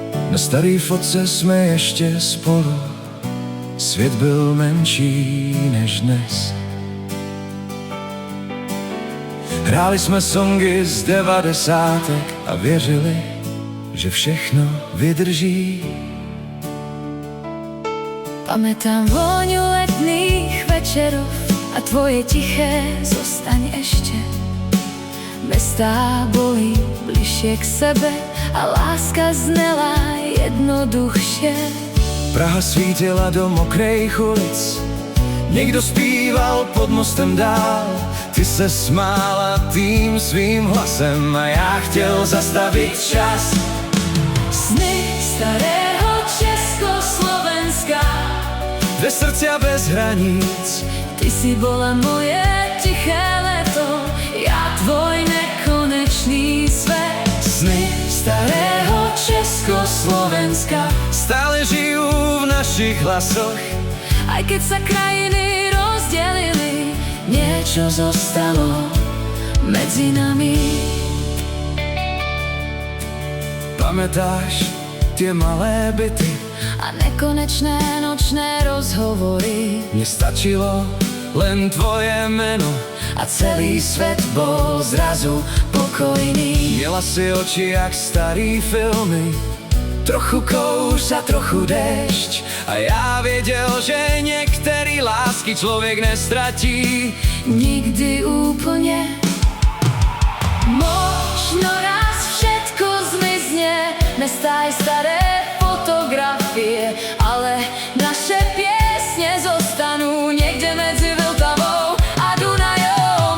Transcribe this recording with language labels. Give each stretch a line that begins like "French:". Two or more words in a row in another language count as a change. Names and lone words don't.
Czech: Na starý fotce jsme ještě spolu, svět byl menší než dnes. Hráli jsme songy z 90. a věřili, že všechno vydrží.
Slovak: Pamätám vôňu letných večerov a tvoje tiché zostaň ešte. Mestá boli bližšie k sebe a láska znela jednoduchšie.
Czech: Praha svítila do mokrejch ulic, někdo zpíval pod mostem dál. Ty se smála tým svým hlasem a já chtěl zastavit čas.
Slovak: Sny starého Československa, Dve srdcia bez hraníc, ty si bola moje tiché leto, ja tvoj nekonečný svet. sny Starého Československa, stále žijú v našich hlasoch. aj keď sa krajiny rozdelili, niečo zostalo medzi nami. Pamätáš tie malé byty? A nekonečné nočné rozhovory, Mne stačilo len tvoje meno a celý svet bol zrazu pokojný.
Czech: Miela si oči jak starý filmy, trochu kouř a trochu déšť. A já věděl, že některý lásky člověk nestratí
Slovak: Nikdy úplne. Možno raz všetko zmizne, mestá aj staré fotografie, ale naše piesne zostanú niekde medzi Vltavou a Dunajom.